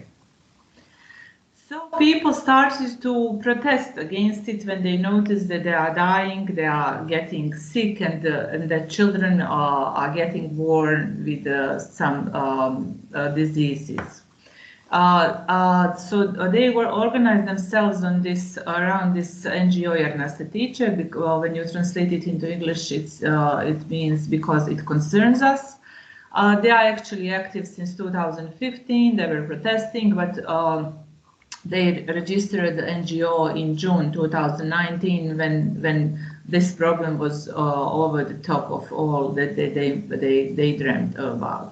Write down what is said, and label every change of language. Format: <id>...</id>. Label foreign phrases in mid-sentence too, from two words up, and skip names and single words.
<en>So people started to protest against it when they noticed that they are dying, they are getting sick, and that children are getting born with some diseases. So they were organized themselves on this around this NGO</en> <sr>Jer se tiče.</sr> <en>When you translate it into English, it means because it concerns us. They are actually active since 2015. They were protesting, but they registered the NGO in June 2019 when this problem was over the top of all that they dreamt about.</en>